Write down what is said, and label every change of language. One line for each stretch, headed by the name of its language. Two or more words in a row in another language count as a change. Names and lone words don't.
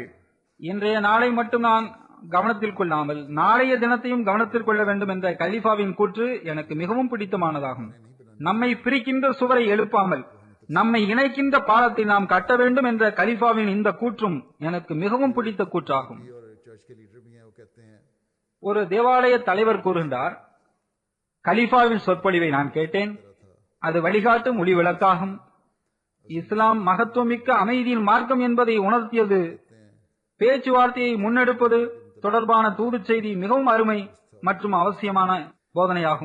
Tamil: இன்றைய நாளை மட்டும் நான் கவனத்தில் கொள்ளாமல் நாளைய தினத்தையும் கவனத்தில் கொள்ள வேண்டும் என்ற கலிஃபாவின் கூற்று எனக்கு மிகவும் பிடித்தமானதாகும். நம்மை பிரிக்கின்ற சுவரை எழுப்பாமல் நம்மை இணைக்கின்ற பாலத்தை நாம் கட்ட வேண்டும் என்ற கலிஃபாவின் இந்த கூற்றும் எனக்கு மிகவும் பிடித்த கூற்றாகும்.
Urdu: اور چرچ کے لیڈر بھی ہیں وہ کہتے ہیں
Tamil: ஒரு தேவாலய தலைவர் கூறுகின்றார், கலிஃபாவின் சொற்பொழிவை நான் கேட்டேன். அது வழிகாட்டும் ஒளி விளக்காகும். இஸ்லாம் மகத்துவமிக்க அமைதியின் மார்க்கம் என்பதை உணர்த்தியது. பேச்சுவார்த்தையை முன்னெடுப்பது தொடர்பான தூது செய்தி மிகவும் அருமை மற்றும் அவசியமான போதனையாகும்.